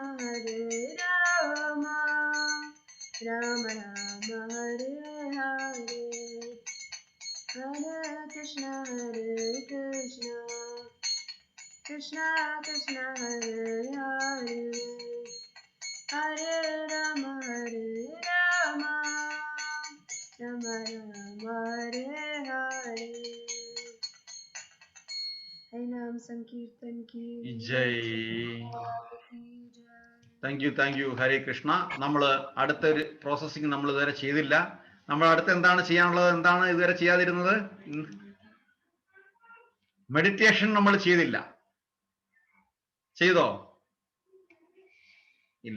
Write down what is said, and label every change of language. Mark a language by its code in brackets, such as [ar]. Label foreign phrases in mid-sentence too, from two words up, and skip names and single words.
[sa] Hare Rama, Rama Rama, Hare Hare, Hare Krishna, Hare Krishna, Krishna Krishna, Hare Hare, Hare Rama, Hare Rama, Rama Rama, Hare Hare. [hi] हरि नाम संकीर्तन की जय. जय. [en] thank you ഹരേ കൃഷ്ണ. [ml] നമ്മൾ അടുത്തൊരു പ്രോസസ്സിങ് നമ്മൾ ഇതുവരെ ചെയ്തില്ല. നമ്മൾ അടുത്ത് എന്താണ് ചെയ്യാനുള്ളത്? എന്താണ് ഇതുവരെ ചെയ്യാതിരുന്നത്? മെഡിറ്റേഷൻ നമ്മൾ ചെയ്തില്ല. ചെയ്തോ? ഇല്ല.